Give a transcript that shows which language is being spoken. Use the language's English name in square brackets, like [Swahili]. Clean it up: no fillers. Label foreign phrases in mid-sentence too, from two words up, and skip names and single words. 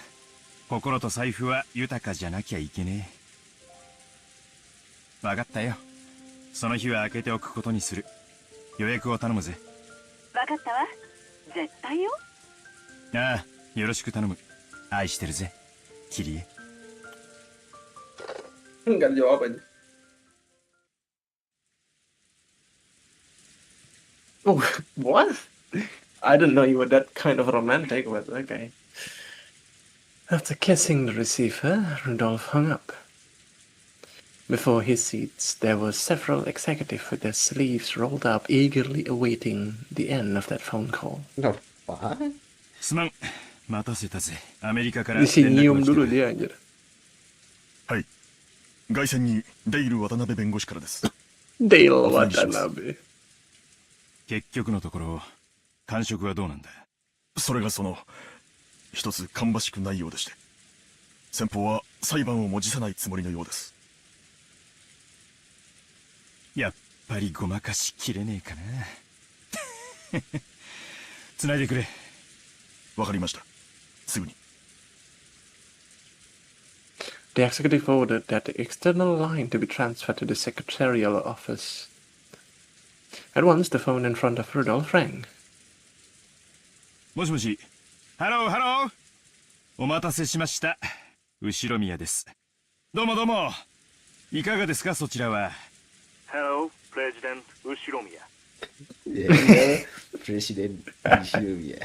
[Japanese] 心と財布は豊かじゃなきゃいけねえ。わかったよ。その日は開けておくことにする。予約を頼むぜ。わかったわ。絶対よ。ああ、よろしく頼む。愛してるぜ、キリエ。 [Indonesian] Enggak jawab aja. [English] Oh, what? I didn't know you were that kind of romantic, but okay. After kissing the receiver, Rudolph hung up. Before his seats, there were several executives with their sleeves rolled up, eagerly awaiting the end of that phone call. [Indonesian] Apa? [Japanese] すまん、待たせたぜ。アメリカから連 [Indonesian] Disenyum [Japanese] 絡が [Indonesian] dulu [Japanese] 来て [Indonesian] dia anjir. [Japanese] はい。外線にデイル渡辺弁護士からです。 Dale Watanabe. 結局のところ、感触はどうなんだ？それが一つ芳しくないようでして。先方は裁判をも辞さないつもりのようです。やっぱりごまかしきれねえかな。繋いでくれ。わかりました。すぐに。 [English] The executive ordered that the external line to be transferred to the secretarial office. At once, the phone in front of Rudolph rang. [Japanese] もしもし。 [English] hello hello. [Japanese] お待たせしました。後宮です。どうもどうも。いかがですか、そちらは。 [English] Hello, President [Japanese] 後宮。プレシデント後宮。